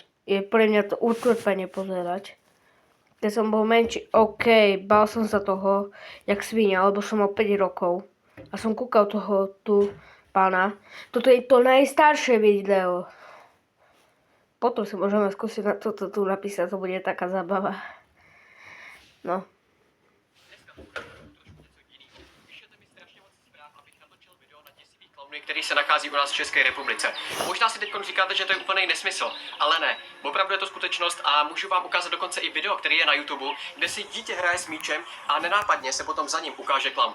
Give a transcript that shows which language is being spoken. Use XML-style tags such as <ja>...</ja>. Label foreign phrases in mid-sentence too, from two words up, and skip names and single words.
<sk>Je pre mňa to utrpenie pozerať. Keď som bol menší, bál som sa toho, jak svinia, lebo som mal 5 rokov. A som kúkal toho tu pána. Toto je to najstaršie video. Potom si môžeme skúsiť na toto tu napísať, to bude taká zábava. No.</sk> <cs>Který se nachází u nás v České republice. Možná si teď říkáte, že to je úplný nesmysl, ale ne. Opravdu je to skutečnost a můžu vám ukázat dokonce i video, který je na YouTube, kde si dítě hraje s míčem a nenápadně se potom za ním ukáže klaun.</cs>